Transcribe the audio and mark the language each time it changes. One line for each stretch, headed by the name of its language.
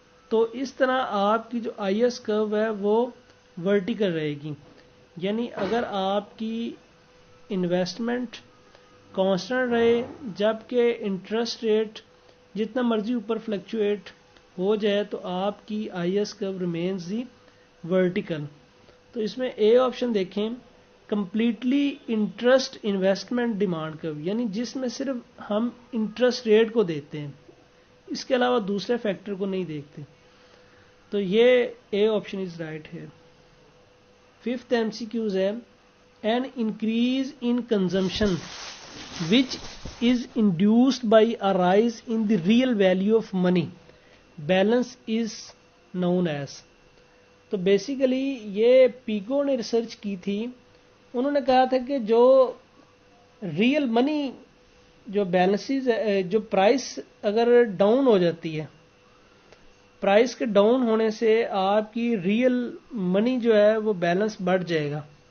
Hindi: तो इस तरह आपकी जो आईएस कर्व है वो वर्टिकल रहेगी, यानी अगर आपकी इन्वेस्टमेंट कांस्टेंट रहे जबकि इंटरेस्ट रेट जितना मर्जी ऊपर फ्लक्चुएट हो जाए तो आपकी IS curve
English: Remains the vertical.
Hindi: तो इसमें ए ऑप्शन देखें completely interest investment demand curve, यानी जिसमें सिर्फ हम इंटरेस्ट रेट को देखते हैं, इसके अलावा दूसरे फैक्टर को नहीं देखते। तो ये ए ऑप्शन इज राइट है।
English: Fifth MCQs है an increase in consumption which is induced by a rise in the real value of money balance is known as।
Hindi: तो बेसिकली ये पीको ने रिसर्च की थी, उन्होंने कहा था कि जो रियल मनी जो बैलेंसेस जो प्राइस अगर डाउन हो जाती है, प्राइस के डाउन होने से आपकी रियल मनी जो है वो बैलेंस बढ़ जाएगा।